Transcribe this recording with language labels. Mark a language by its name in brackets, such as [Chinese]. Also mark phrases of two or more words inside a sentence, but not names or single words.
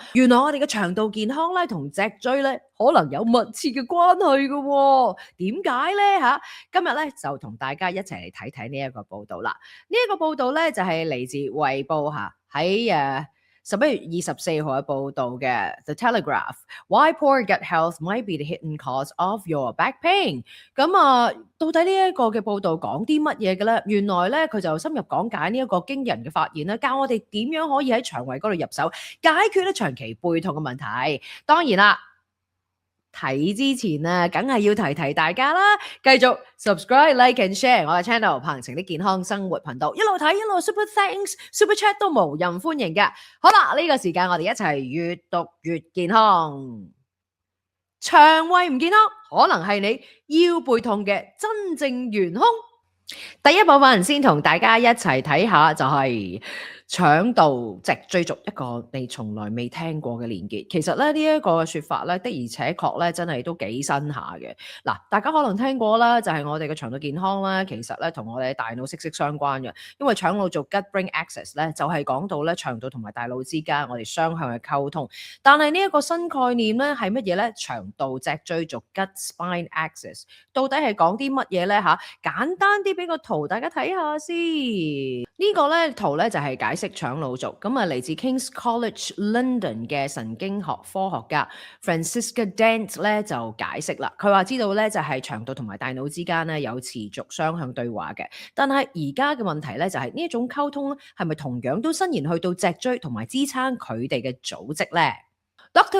[Cantonese] 原來我哋嘅腸道健康咧，同脊椎咧可能有密切嘅關係嘅喎。點解咧嚇？今日咧就同大家一齊嚟睇睇呢一個報導啦。呢一個報導咧就係嚟自衛報嚇，喺11月24號嘅報導嘅 The Telegraph Why Poor Gut Health Might Be the Hidden Cause of Your Back Pain。咁到底呢一個嘅報導講啲乜嘢嘅咧？原來咧佢就深入講解呢一個驚人嘅發現咧，教我哋點樣可以喺腸胃嗰度入手解決咧長期背痛嘅問題。當然啦。睇之前啊，梗係要提大家啦，繼續 subscribe、 [English] like and share [Cantonese] 我嘅 channel 彭程的健康生活頻道，一路睇一路 [English] super thanks、 super chat [Cantonese] 都無任歡迎嘅。好啦，呢個時間我哋一齊越讀越健康。腸胃唔健康，可能係你腰背痛嘅真正元兇。第一部分先同大家一齊睇下，就係腸道脊椎軸一個你從來未聽過嘅連結。其實咧呢一個說法咧的而且確咧真係都幾新下嘅。嗱，大家可能聽過啦，就係我哋嘅腸道健康啦，其實咧同我哋嘅大腦息息相關嘅。因為腸腦做 [English] gut-brain axis [Cantonese] 咧，就係講到咧腸道同埋大腦之間我哋雙向嘅溝通。但係呢一個新概念咧係乜嘢咧？腸道脊椎軸 [English] gut-spine axis [Cantonese] 到底係講啲乜嘢咧？吓，簡單啲俾個圖大家睇下先。呢個咧圖咧就係解釋腸腦軸，咁嚟自 King's College London 嘅神經學科學家 Francisca Dent 咧就解釋啦。佢話知道咧就係腸道同埋大腦之間咧有持續雙向對話嘅，但係而家嘅問題咧就係呢一種溝通咧係咪同樣都伸延去到脊椎同埋支撐佢哋嘅組織咧？Dr.